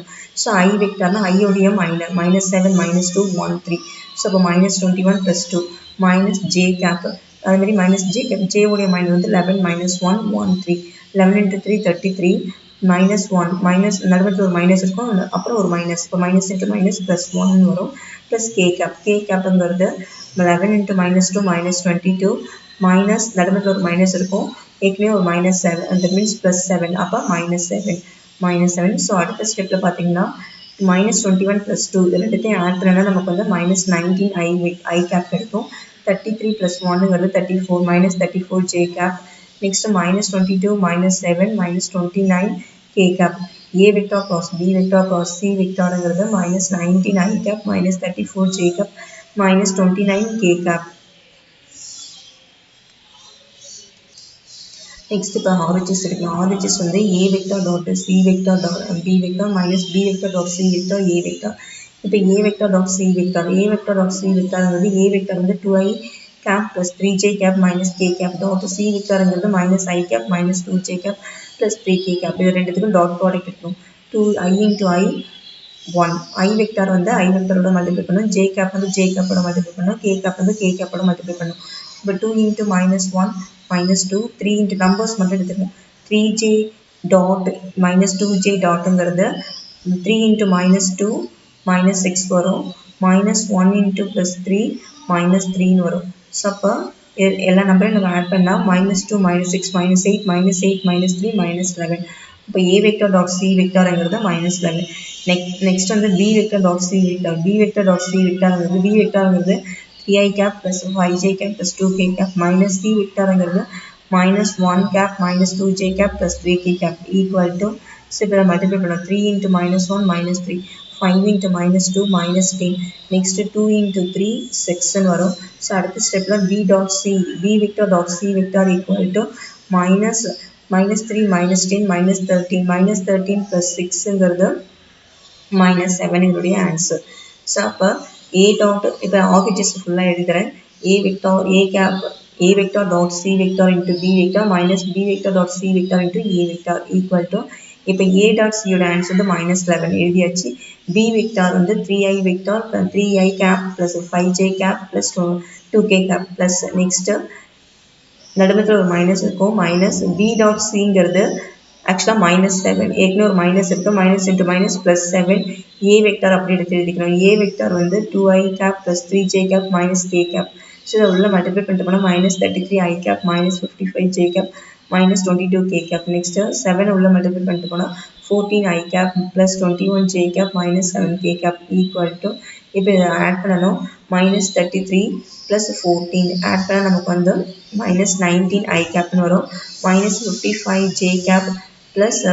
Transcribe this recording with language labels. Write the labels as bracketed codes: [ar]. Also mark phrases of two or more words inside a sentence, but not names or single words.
[ta] ஸோ I வெக்டார்னா I உடைய மைனர் [en] minus 7 minus 2 1 3. [ta] ஸோ அப்போ [en] minus 21 plus 2 minus J cap. [ta] அதே மாதிரி [en] minus J cap. [ta] J உடைய மைனர் வந்து 11 minus 1 1 3. [en] 11 into 3 33 minus 1 minus [ta] நடுவில் ஒரு மைனஸ் இருக்கும். அப்புறம் ஒரு மைனஸ். இப்போ [en] minus into minus plus [ta] 1 வரும். [en] plus K cap. [ta] K capங்கிறது [en] 11 into minus 2 minus 22 minus [ta] நடுவில் ஒரு மைனஸ் இருக்கும். ஏற்கனவே ஒரு மைனஸ் 7 [en] that means plus 7. [ta] அப்போ minus 7. ஸோ அடுத்த ஸ்டெப்பில் பார்த்தீங்கன்னா [en] minus 21 plus 2 [ta] இது ரெண்டுத்தையும் ஆட் பண்ணா நமக்கு வந்து [en] minus 19 I cap [ta] கிடைக்கும். [en] 33 plus 1ங்கிறது 34 minus 34 J cap. Next minus 22 minus 7 minus 29 K cap. A vector cross B vector cross C vectorங்கிறது minus 19 I cap minus 34 J cap minus 29 K cap. [ta] Next, இப்போ RHS எடுக்கலாம். [en] RHS வந்து A vector dot C vector dot B vector minus B vector dot C vector A vector. இப்போ A vector dot C vector. A vector dot C vectorங்கிறது A vector வந்து 2i cap plus 3j cap minus k cap dot C vectorங்கிறது minus I cap minus 2j cap plus 3k cap. [ta] இது ரெண்டுத்துக்கும் [en] dot product [ta] இருக்கும். [en] 2i into I 1. I vector [ta] வந்து I vectorோட மல்டிப்ளை பண்ணணும். [en] J cap [ta] வந்து J capோட மல்டிப்ளை பண்ணணும். [en] K cap [ta] வந்து K capோட மல்டிப்ளை பண்ணணும். இப்போ [en] 2 into minus 1 minus 2 3 into numbers [ta] மட்டும் எடுத்துக்கணும். [en] 3j dot minus 2j dotங்கிறது 3 into minus 2 minus 6 வரும். minus 1 into plus 3 minus 3 வரும். [ta] ஸோ அப்போ எல்லா நம்பரையும் நம்ம ஆட் பண்ணால் [en] minus 2 minus 6 minus 8 minus 8 minus 3 minus 11. இப்போ A vector dot C vectorங்கிறது minus 11. நெக்ஸ்ட் வந்து B vector dot C vector. B vector dot C vectorங்கிறது B vectorங்கிறது 3i cap plus 5j cap plus 2k cap minus C vectorங்கிறது minus 1 cap minus 2j cap plus 3k cap equal to so இப்போ மல்டிப்ளை பண்ணோம். 3 into minus 1 minus 3 5 into minus 2 minus 10 next 2 into 3 6 வரும். ஸோ அடுத்த ஸ்டெப்பில் B dot C B vector dot C vector equal to minus 3 minus 10 minus 13 minus 13 plus 6ங்கிறது minus 7 இதனுடைய ஆன்சர். [ta] ஸோ அப்போ A dot இப்போ RHS ஃபுல்லாக எழுதுகிறேன். [en] A vector dot C vector into B vector minus B vector dot C vector into A vector equal to இப்போ A dot C யோட ஆன்சர் வந்து minus 11 எழுதியாச்சு. B vector வந்து 3i vector 3i cap plus 5j cap plus 2k cap plus next [ta] நடுமத்தில் ஒரு மைனஸ் இருக்கும் [en] மைனஸ் b dot cங்கிறது [ta] ஆக்சுவலாக -7 ஏற்கனவே ஒரு மைனஸ் இருக்குது மைனஸ் இன்ட்டு மைனஸ் ப்ளஸ் 7 ஏ வெக்டார் அப்படி எடுத்து எழுதிக்கணும் ஏ வெக்டார் வந்து [en] 2i cap plus 3j cap minus k cap [ta] ஸோ இதை உள்ள மல்டிப்ளை பண்ணிட்டு போனால் [en] -33i cap -55j cap -22k cap next 7 [ta] உள்ள மல்டிப்ளை பண்ணிட்டு போனால் [en] 14i cap plus 21j cap -7k cap equal to [ta] இப்போ இதை ஆட் பண்ணணும் -33 ப்ளஸ் 14 ஆட் பண்ணால் நமக்கு வந்து [en] -19i cap [ta] வரும் [en] -55j cap plus